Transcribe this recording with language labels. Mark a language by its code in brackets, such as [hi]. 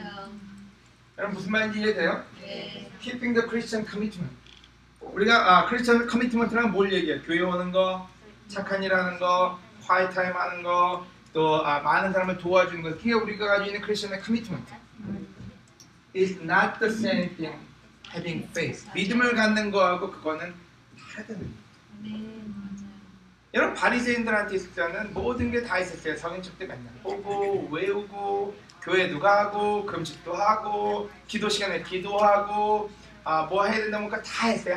[ko] 맞아요. 여러분 무슨 말인지 이해돼요? 네. [en] Keeping the Christian commitment. [ko] 우리가 크리스천 커미트먼트랑 뭘 얘기해요? 교회 오는 거, 착한 일 하는 거, quiet 타임 하는 거, 또 많은 사람을 도와주는 것. 그게 우리가 가지고 있는 크리스천의 커미트먼트. [en] It's not the same thing having faith. [ko] 믿음을 갖는 거하고 그거는 다르다는 거예요. 네, 맞아요. 여러분 바리새인들한테 있었다는 모든 게 다 있었어요. 성인축 때 맨날 보고 외우고 교회도 가고 금식도 하고 기도 시간에 기도하고 뭐 해야 된다 뭔가 다 했어요.